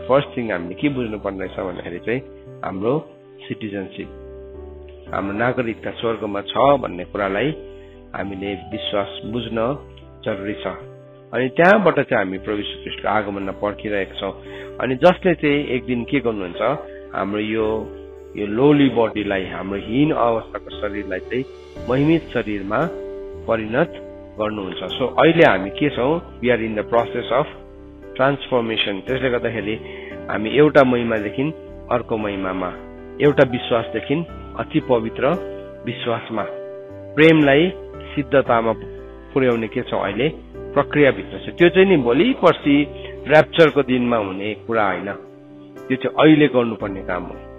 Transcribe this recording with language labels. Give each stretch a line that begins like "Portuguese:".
Nepali: First thing हामीले के बुझ्नुपर्ने रहेछ भन्दाखेरि चाहिँ हाम्रो सिटिजनसिप, हाम्रो नागरिकता स्वर्गमा छ भन्ने कुरालाई हामीले विश्वास बुझ्न जरुरी छ। अनि त्यहाँबाट चाहिँ हामी प्रभु यीशु ख्रीष्टको आगमनमा पर्खिरहेका छौँ। अनि जसले चाहिँ एक दिन के गर्नुहुन्छ, हाम्रो यो लोली बडीलाई, हाम्रो हीन अवस्थाको शरीरलाई चाहिँ महिमित शरीरमा परिणत गर्नुहुन्छ। सो अहिले हामी के छौँ,
English: We are in the process of transformation.
Nepali: त्यसले गर्दाखेरि हामी एउटा महिमादेखि अर्को महिमामा, एउटा विश्वासदेखि अति पवित्र विश्वासमा, प्रेमलाई सिद्धतामा पुर्याउने के छ अहिले प्रक्रियाभित्र छ। त्यो चाहिँ नि भोलि पर्सि ऱ्याप्चरको दिनमा हुने कुरा होइन, त्यो चाहिँ अहिले गर्नुपर्ने काम हो।